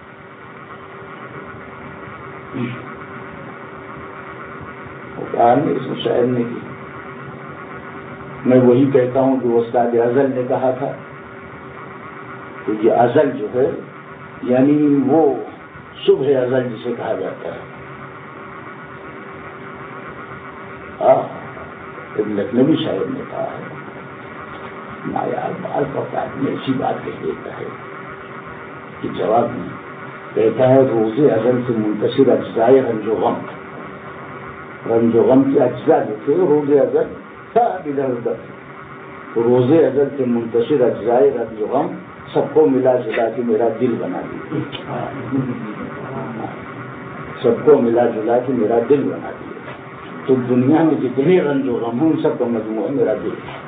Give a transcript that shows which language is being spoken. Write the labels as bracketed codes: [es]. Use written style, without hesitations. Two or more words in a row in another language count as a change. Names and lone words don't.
[ur] اس میں شاعر نے کی، میں وہی کہتا ہوں کہ استاد ازل نے کہا تھا کہ یہ ازل جو ہے یعنی وہ صبح ازل جسے کہا جاتا ہے. ابن لکھنوی شاعر نے کہا ہے، مایار بال کا آدمی ایسی بات کہہ دیتا ہے کہ جواب نہیں. کہتا ہے روز ازل سے منتشر اجزائے رنج و غم. رنج و غم کے اجزاء جو تھے روز ازل سب ادھر ادھر. روز ازل سے منتشر اجزائے رنج و غم سب کو ملا جلا کے میرا دل بنا دیا. سب کو ملا جلا کے میرا دل بنا دیا. تو دنیا میں جتنے رنج و غم ہیں ان سب کا مجموعہ ہے میرا دل.